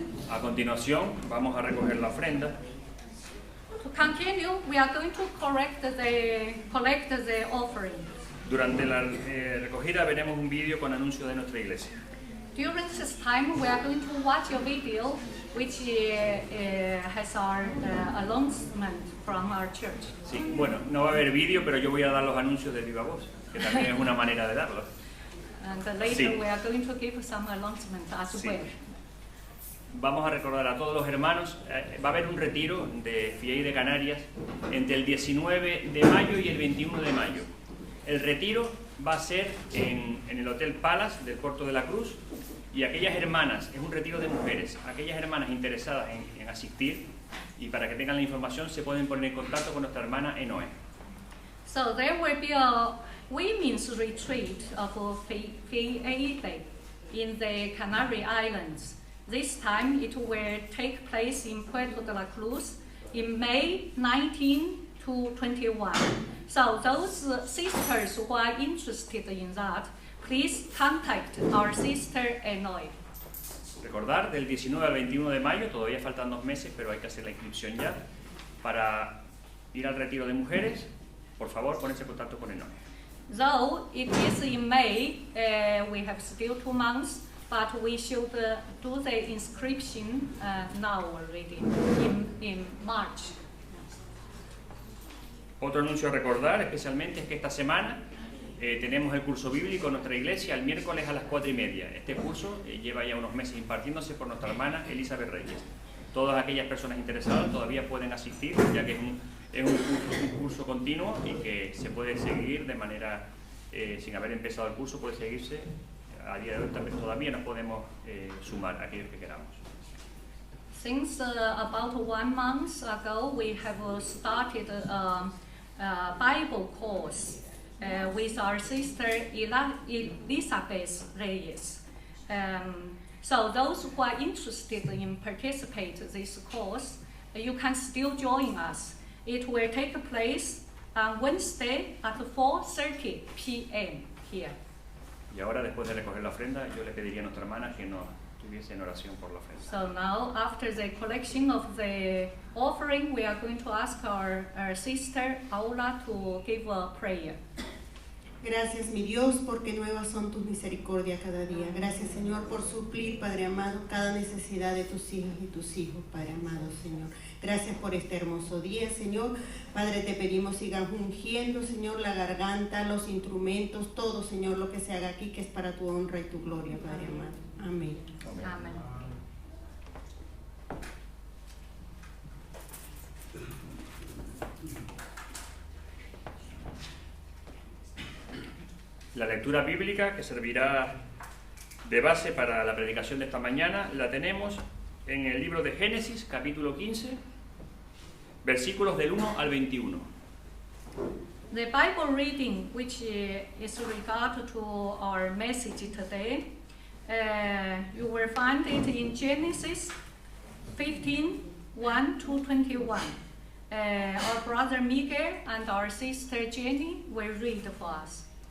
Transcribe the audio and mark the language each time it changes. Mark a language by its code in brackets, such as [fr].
[es] A continuación, vamos a recoger la ofrenda. [en] To continue, we are going to collect the offering. [es] Durante la recogida veremos un vídeo con anuncio de nuestra iglesia. [en] During this time, we are going to watch a video which has our announcement from our church. [es] Sí, bueno, no va a haber vídeo, pero yo voy a dar los anuncios de viva voz, que también es una manera de darlos. [en] And later [es] Sí. [en] we are going to give some announcements as [es] Sí. [en] well. [es] Vamos a recordar a todos los hermanos, va a haber un retiro de FIEI de Canarias entre el 19 de mayo y el 21 de mayo. El retiro va a ser en el Hotel Palace del Puerto de la Cruz, y aquellas hermanas, es un retiro de mujeres, aquellas hermanas interesadas en asistir y para que tengan la información se pueden poner en contacto con nuestra hermana Enoe. [en] So there will be a women's retreat of FIEI in the Canary Islands. This time it will take place in Puerto de la Cruz in May 19 to 21. So those sisters who are interested in that, please contact our sister Enoe. [es] Recordar, del 19 al 21 de mayo, todavía faltan 2 meses, pero hay que hacer la inscripción ya. Para ir al retiro de mujeres, por favor, ponerse en contacto con Enoe. [en] Though it is in May, we have still 2 months, but we should do the inscription now already, in March. [es] Otro anuncio a recordar especialmente es que esta semana tenemos el curso bíblico en nuestra iglesia el miércoles a las 4:30. Este curso lleva ya unos meses impartiéndose por nuestra hermana Elizabeth Reyes. Todas aquellas personas interesadas todavía pueden asistir, ya que es un curso continuo y que se puede seguir de manera, sin haber empezado el curso, puede seguirse. A día de hoy todavía nos podemos sumar a aquellos que queramos. [en] Since about 1 month ago, we have started a Bible course with our sister Elizabeth Reyes. So those who are interested in participate in this course, you can still join us. It will take place on Wednesday at 4:30 p.m. here. [es] Y ahora, después de recoger la ofrenda, yo le pediría a nuestra hermana que nos tuviese en oración por la ofrenda. [en] So now, after the collection of the offering, we are going to ask our sister Paula to give a prayer. [es] Gracias, mi Dios, porque nuevas son tus misericordias cada día. Gracias, Señor, por suplir, Padre amado, cada necesidad de tus hijas y tus hijos, Padre amado, Señor. Gracias por este hermoso día, Señor. Padre, te pedimos sigan ungiendo, Señor, la garganta, los instrumentos, todo, Señor, lo que se haga aquí, que es para tu honra y tu gloria, Padre amado. Amén. [en] Amen. [es] La lectura bíblica que servirá de base para la predicación de esta mañana la tenemos en el libro de Génesis, capítulo 15, versículos del 1 al 21. [en] The Bible reading, which is regard to our message today, you will find it in Genesis 15, 1 to 21. Our brother Miguel and our sister Jenny will read for us.